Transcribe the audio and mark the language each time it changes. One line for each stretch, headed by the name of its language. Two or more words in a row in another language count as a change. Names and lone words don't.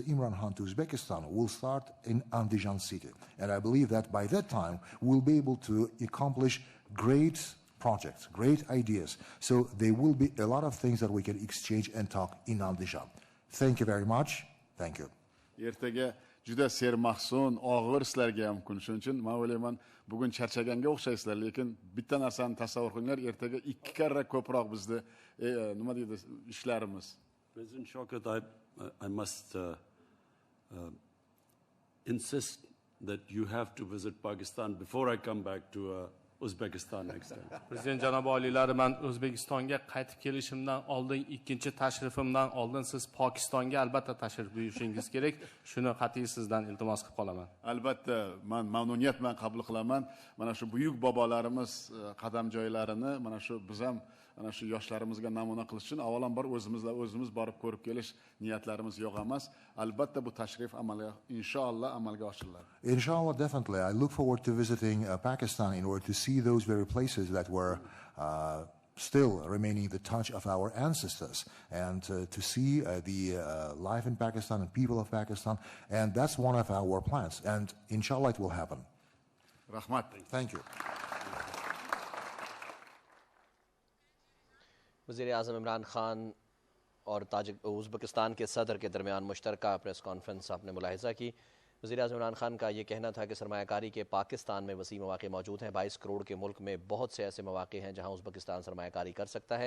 English: Imran Khan to Uzbekistan will start in Andijan city. And I believe that by that time, we'll be able to accomplish great projects, great ideas. So there will be a lot of things that we can exchange and talk in Andijan. Thank you very much. Thank you.
Uzbek: Ertaga juda sermahsun, og'ir sizlarga ham kun. Shuning uchun men o'ylayman, bugun charchaganga o'xshaysizlar, lekin bitta narsani tasavvur qilinglar, ertaga 2 karra ko'proq bizni nima deydi ishlarimiz.
English: President Shavkat, I must insist that you have to visit Pakistan before I come back to Uzbekistan next time.
Uzbek: Prezident janobi oliylari, men O'zbekistonga qaytib kelishimdan oldin, ikkinchi tashrifimdan oldin siz Pokistonga albatta tashrif buyurishingiz kerak. Shuni qat'iy sizdan iltimos qilib qolaman. Albatta, men mamnuniyat bilan qabul qilaman. Mana shu buyuk bobolarimiz qadam joylarini, mana shu biz ham ana shu yoshlarimizga namuna qilish uchun avvalambor o'zimiz borib ko'rib kelish niyatlarimiz yo'q emas. Albatta bu tashrif inshaalloh amalga oshiriladi.
English: Inshallah, definitely. I look forward to visiting Pakistan in order to see those very places that were still remaining the touch of our ancestors, and to see the life in Pakistan and people of Pakistan. And that's one of our plans. And inshallah, it will happen.
Uzbek: Rahmat.
English: Thank you.
Urdu: وزیر اعظم عمران خان اور ازبکستان کے صدر کے درمیان مشترکہ
English: press conference
Urdu: آپ نے ملاحظہ کی. وزیر اعظم عمران خان کا یہ کہنا تھا کہ سرمایہ کاری کے پاکستان میں وسیع موقعے موجود ہیں. 22 کروڑ کے ملک میں بہت سے ایسے موقعے ہیں جہاں ازبکستان سرمایہ کاری کر سکتا ہے.